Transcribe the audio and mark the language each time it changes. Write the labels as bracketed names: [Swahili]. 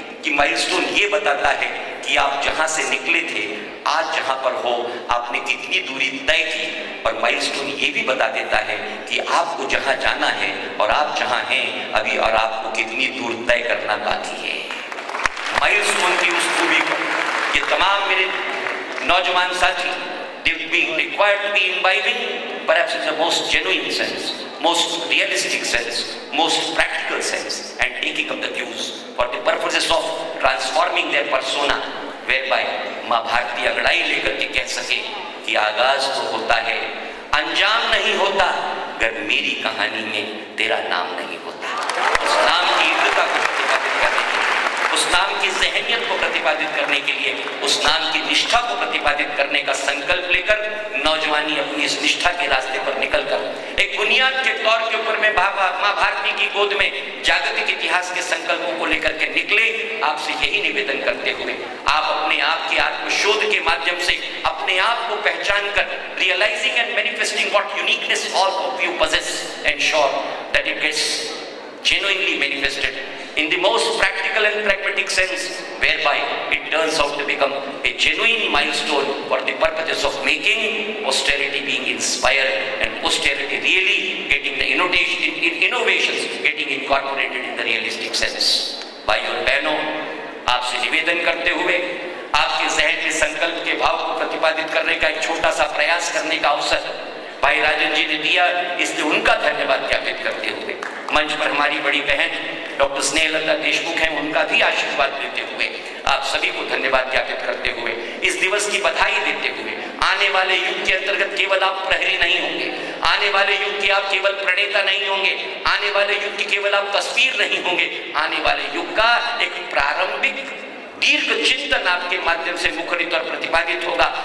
[Hindi] कि माइलस्टोन ये बताता है कि आप जहां से निकले थे आज जहां पर हो आपने कितनी दूरी तय की, और माइलस्टोन ये भी बता देता है कि आपको जहां जाना है और आप जहां हैं अभी और आपको कितनी दूर तय करना बाकी है। माइलस्टोन की उस खूबी को ये तमाम मेरे नौजवान साथी [English] being required to be imbibing perhaps in the most genuine sense, most realistic sense, most practical sense, and taking up the cues for the purposes of transforming their persona, whereby [Hindi] माँ भारती अंगड़ाई लेकर के कह सके कि आगाज तो होता है, अंजाम नहीं होता, [English] अगर मेरी कहानी में तेरा नाम नहीं होता। [Hindi] उस नाम की इज्जत को प्रतिपादित करने के लिए, उस नाम की ज़हनियत को प्रतिपादित करने के लिए, उस नाम की निष्ठा को प्रतिपादित करने का संकल्प लेकर नौजवानी अपनी इस निष्ठा के रास्ते पर निकलकर एक बुनियाद के तौर के ऊपर में माँ भारती की गोद में जागतिक इतिहास के संकल्पों को लेकर के निकले। आपसे यही निवेदन करते हुए आप अपने आप के आत्मशोध के माध्यम से अपने आप को पहचान कर [English] Realising and manifesting what uniqueness all of you possess, ensure that it gets genuinely manifested in the most practical and pragmatic sense, whereby it turns out to become a genuine milestone for the purposes of making posterity being inspired and posterity really getting the innovations getting incorporated in the realistic sense. [Hindi] भाइयों और बहनों, आपसे निवेदन करते हुए आपके जहन में संकल्प के भाव को प्रतिपादित करने का एक छोटा सा प्रयास करने का अवसर भाई राजन जी ने दिया, इसलिए उनका धन्यवाद ज्ञापित करते हुए मंच पर हमारी बड़ी बहन डॉक्टर स्नेहलता देशमुख हैं, उनका भी आशीर्वाद देते हुए आप सभी को धन्यवाद ज्ञापित करते हुए इस दिवस की बधाई देते हुए आने वाले युग के अंतर्गत केवल आप प्रहरी नहीं होंगे, आने वाले युग के आप केवल प्रणेता नहीं होंगे, आने वाले युग की केवल आप तस्वीर नहीं होंगे, आने वाले युग का एक प्रारंभिक दीर्घ चिंतन आपके माध्यम से मुखरित और प्रतिपादित होगा।